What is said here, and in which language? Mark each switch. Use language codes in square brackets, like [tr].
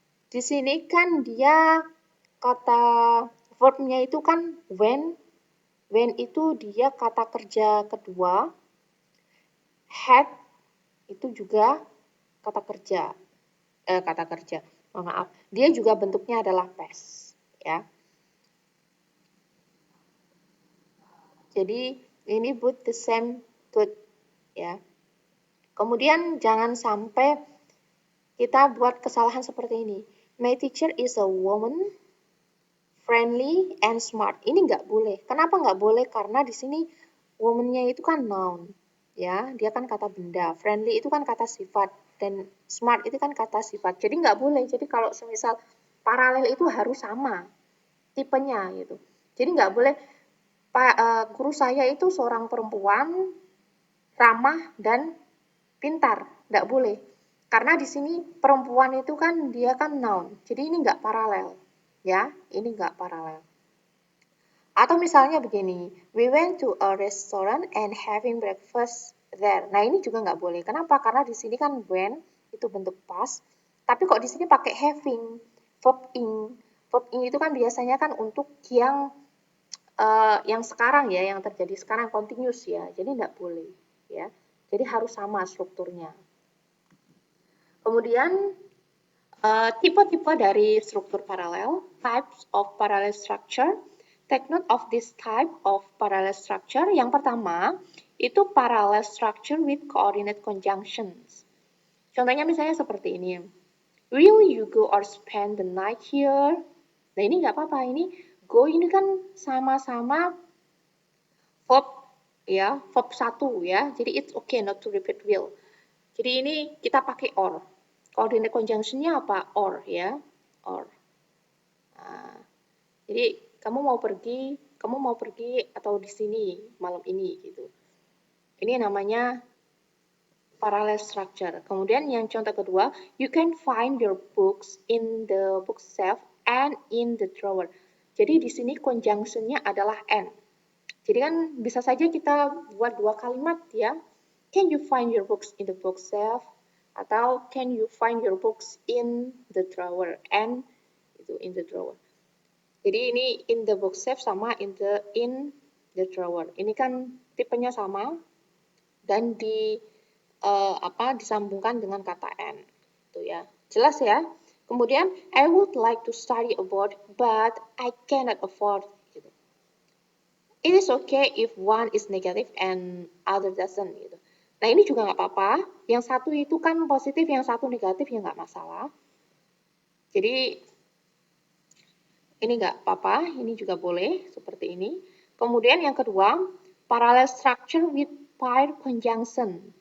[id] Di sini kan dia kata verbnya itu kan when itu dia kata kerja kedua, had itu juga kata kerja, mohon maaf, dia juga bentuknya adalah past ya. Jadi ini put the same good ya. Kemudian jangan sampai kita buat kesalahan seperti ini. [en] My teacher is a woman, friendly and smart. [id] Ini nggak boleh. Kenapa nggak boleh? Karena di sini woman-nya itu kan noun, ya, dia kan kata benda. Friendly itu kan kata sifat dan smart itu kan kata sifat. Jadi nggak boleh. Jadi kalau semisal paralel itu harus sama tipenya gitu. Jadi nggak boleh. Guru saya itu seorang perempuan ramah dan pintar, nggak boleh. Karena di sini perempuan itu kan dia kan noun, jadi ini nggak paralel, ya, ini nggak paralel. Atau misalnya begini, [en] we went to a restaurant and having breakfast there. [id] Nah ini juga nggak boleh. Kenapa? Karena di sini kan when itu bentuk past, tapi kok di sini pakai having, verb ing. Verb ing itu kan biasanya kan untuk yang sekarang ya, yang terjadi sekarang continuous ya, jadi nggak boleh ya. Jadi harus sama strukturnya. Kemudian tipe-tipe dari struktur paralel, [en] types of parallel structure. Take note of this type of parallel structure. [id] Yang pertama, itu [en] parallel structure with coordinate conjunctions. [id] Contohnya misalnya seperti ini. [en] Will you go or spend the night here? [id] Nah ini nggak apa-apa, ini go ini kan sama-sama verb ya, verb 1 ya. [en] Jadi it's okay not to repeat will. [id] Jadi ini kita pakai or. Coordinate conjunction-nya apa? Or ya, or. Nah, jadi kamu mau pergi atau di sini malam ini gitu. Ini namanya parallel structure. Kemudian yang contoh kedua, [en] you can find your books in the bookshelf and in the drawer. [id] Jadi di sini conjunction-nya adalah and. Jadi kan bisa saja kita buat dua kalimat ya. [en] Can you find your books in the bookshelf? [id] Atau [en] can you find your books in the drawer? And itu in the drawer. Jadi ini in the bookshelf sama in the drawer. [id] Ini kan tipenya sama dan disambungkan dengan kata and. Itu ya. Jelas ya? [en] Kemudian I would like to study abroad but I cannot afford. Gitu. It is okay if one is negative and other doesn't gitu. [id] Nah ini juga nggak apa-apa. Yang satu itu kan positif, yang satu negatif ya nggak masalah. Jadi ini nggak apa-apa, ini juga boleh seperti ini. Kemudian yang kedua, parallel structure with pair conjunction.